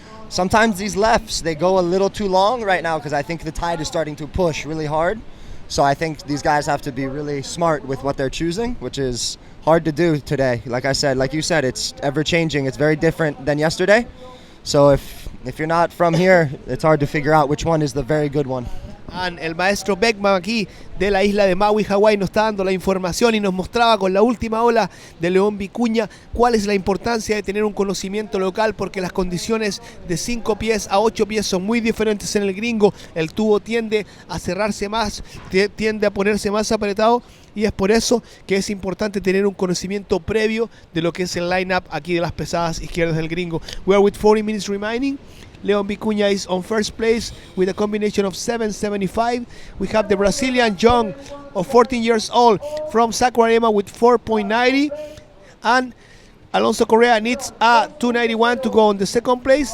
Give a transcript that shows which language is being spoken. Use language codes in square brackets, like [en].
[en] Sometimes these lefts they go a little too long right now because I think the tide is starting to push really hard. So I think these guys have to be really smart with what they're choosing, which is hard to do today. Like I said, like you said, it's ever changing. It's very different than yesterday. So if you're not from here, it's hard to figure out which one is the very good one. [es] and el maestro Beckman aquí de la isla de Maui, Hawái, nos está dando la información y nos mostraba con la última ola de León Vicuña cuál es la importancia de tener un conocimiento local porque las condiciones de 5 pies a 8 pies son muy diferentes en el Gringo. El tubo tiende a cerrarse más, tiende a ponerse más apretado y es por eso que es importante tener un conocimiento previo de lo que es el line-up aquí de las pesadas izquierdas del Gringo. [en] We are with 40 minutes remaining. León Vicuña is on first place with a combination of 7.75. We have the Brazilian young of 14 years old from Saquarema with 4.90. And Alonso Correa needs a 291 to go on the second place.